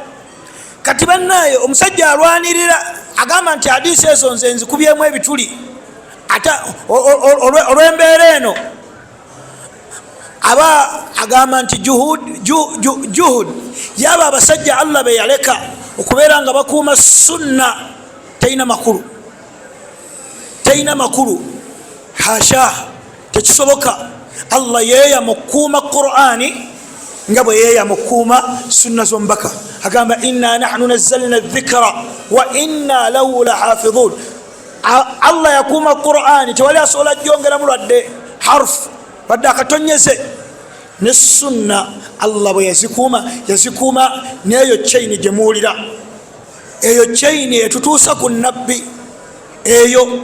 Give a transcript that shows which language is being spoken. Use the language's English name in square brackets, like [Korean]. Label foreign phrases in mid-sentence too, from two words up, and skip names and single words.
[Ganda] Kati bannaye omusajja alwanirira agamba nti hadisi ezo nze nzikubyemu ebituli, ata olw'embeera eno aba agamba nti juhud yaba abasajja Allah be yaleka okubeera nga bakuuma sunna teina makulu. Hasha, tekisoboka. Allah yeya mukuuma Qur'ani nga bwe yeya mukuuma sunna z'omubaka. [Arabic] Agamba إنا نحن نزلنا الذكر وإنا له لحافظون. [Ganda] Allah yakuuma Qur'ani, tewali asobola jjongeramu lwadde harfu wadde akatonyeze. Ne sunna Allah bwe yazikuuma neyo chaini gye muwulira, eyo chaini etutuusa ku nabbi eyo.